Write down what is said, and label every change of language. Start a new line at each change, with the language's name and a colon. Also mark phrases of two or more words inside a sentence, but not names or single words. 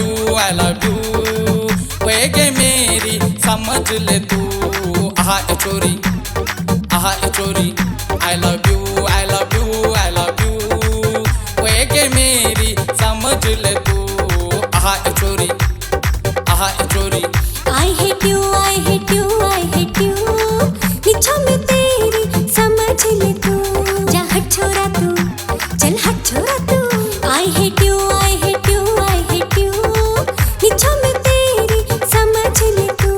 English: I love you
Haryanvi: वेगे मेरी समझ ले तू। आहा ए चोरी आहा ए चोरी
English: I love you I love you I love you
Haryanvi: वेगे मेरी समझ ले तू। आहा ए चोरी आहा ए चोरी
English: I hate you I hate you I hate you
Haryanvi: निछो में तेरी समझ ले तू। जा हट छोरा तू चल हट छोरा तू।
English: I hate you I hate you I hate you
Haryanvi: निछो में तेरी समझ ले तू।